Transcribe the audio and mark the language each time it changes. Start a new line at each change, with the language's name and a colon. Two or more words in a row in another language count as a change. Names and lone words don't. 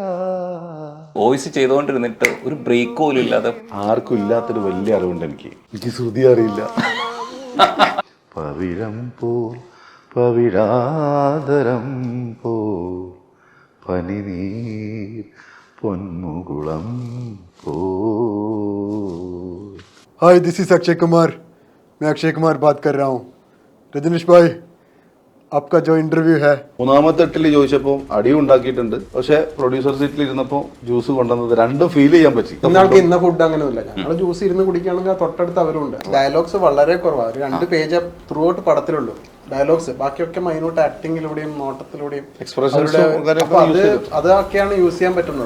Malayalam: വോയിസ് ചെയ്തുകൊണ്ടിരുന്നിട്ട് ഒരു ബ്രേക്ക് പോലും ഇല്ലാതെ ആർക്കും ഇല്ലാത്തൊരു വലിയ അറിവുണ്ട് എനിക്ക് ശ്രുതി അറിയില്ല. പവിഴം പോൽ പവിഴാതരം പോ പനിനീർ പൊന്മുകുളം പോ.
English: Hi, this is Akshay Kumar.
Hindi: मैं अक्षय कुमार बात कर रहा हूँ. रजनीश भाई, आपका जो इंटरव्यू है.
Malayalam: മൂന്നാമത്തെ എട്ടിൽ ചോദിച്ചപ്പോൾ അടിയും ഉണ്ടാക്കിയിട്ടുണ്ട്. പക്ഷെ
English: producer seat
Malayalam: ഇരുന്നപ്പോൾ ജ്യൂസ് കൊണ്ടുവന്നത് രണ്ടും ഫീൽ ചെയ്യാൻ പറ്റി. ഇന്നാൾക്ക് ഇന്ന ഫുഡ് അങ്ങനെയൊന്നുമില്ല. ഞങ്ങൾ ജ്യൂസ് ഇരുന്ന് കുടിക്കുകയാണെങ്കിൽ തൊട്ടടുത്ത് അവരുണ്ട്. ഡയലോഗ്സ് വളരെ കുറവാണ്. 2
English: page throughout
Malayalam: പടത്തിലുള്ളൂ ഡയലോഗ്സ്. ബാക്കിയൊക്കെ
English: minute acting
Malayalam: നോട്ടത്തിലൂടെയും അതൊക്കെയാണ് യൂസ് ചെയ്യാൻ പറ്റുന്നത്.